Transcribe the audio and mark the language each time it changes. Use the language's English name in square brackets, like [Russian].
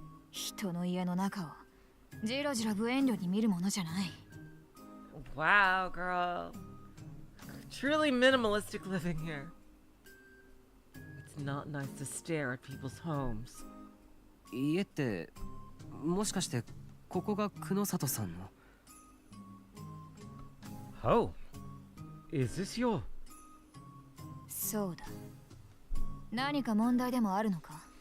[Japanese] 人の家の中をじろじろ無遠慮に見るものじゃない。 [English] Wow, girl. Truly minimalistic living here. It's not nice to stare at people's homes. [Japanese] 家ってもしかしてここが久野里さんの。 [English] Oh, is this your? [Japanese] そうだ。何か問題でもあるのか。